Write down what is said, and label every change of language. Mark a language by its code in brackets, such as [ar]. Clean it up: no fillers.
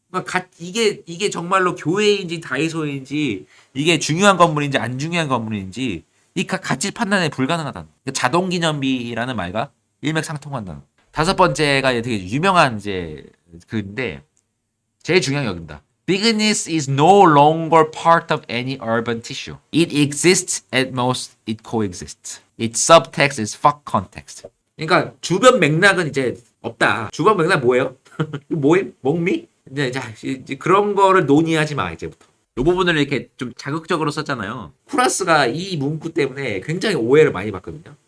[ko] 그러니까 이게 정말로 교회인지 다이소인지 이게 중요한 건물인지 안 중요한 건물인지 이 가치 판단에 불가능하다는. 그러니까 자동기념비라는 말과 일맥상통한다는. 다섯 번째가 되게 유명한 이제 그인데 제일 중요한 게 여기입니다. [en] Bigness is no longer part of any urban tissue. It exists at most. It coexists. Its subtext is fuck context. [ko] 그러니까 주변 맥락은 이제 없다. 주변 맥락 뭐예요? 뭐임? 먹미? 이제 그런 거를 논의하지 마 이제부터. 이 부분을 이렇게 좀 자극적으로 썼잖아요. 쿠라스가 이 문구 때문에 굉장히 오해를 많이 받거든요.